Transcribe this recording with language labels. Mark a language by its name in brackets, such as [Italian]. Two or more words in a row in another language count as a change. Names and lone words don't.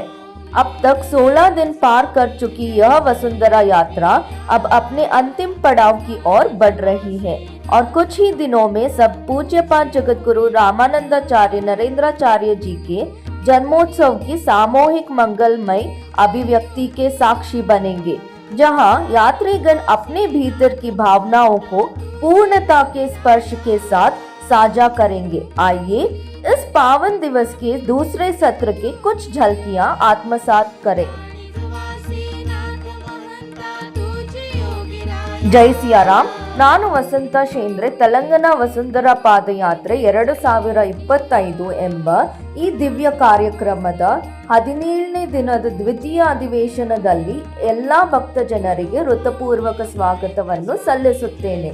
[Hindi] अब तक 16 दिन पार कर चुकी यह वसुंधरा यात्रा अब अपने अंतिम पड़ाव की ओर बढ़ रही है और कुछ ही दिनों में सब पूज्यपाद जगतगुरु रामानंदाचार्य नरेंद्राचार्य जी के जन्मोत्सव की सामूहिक मंगलमय अभिव्यक्ति के साक्षी बनेंगे, जहां यात्रीगण अपने भीतर की भावनाओं को पूर्णता के स्पर्श के साथ साझा करेंगे। आइए इस पावन दिवस के दूसरे सत्र के कुछ झलकियां आत्मसात करें। जय सिया राम। [Kannada] ನಾನು ವಸಂತ ಶೇಂದ್ರೆ ತೆಲಂಗಾಣ ವಸುಂಧರಾ ಪಾದಯಾತ್ರೆ 2025 ಎಂಬ ಈ ದಿವ್ಯ ಕಾರ್ಯಕ್ರಮದ 17ನೇ ದಿನದ ದ್ವಿತೀಯ ಅಧಿವೇಶನದಲ್ಲಿ ಎಲ್ಲಾ ಭಕ್ತ ಜನರಿಗೆ ಹೃತ್ಪೂರ್ವಕ ಸ್ವಾಗತವನ್ನು ಸಲ್ಲಿಸುತ್ತೇನೆ।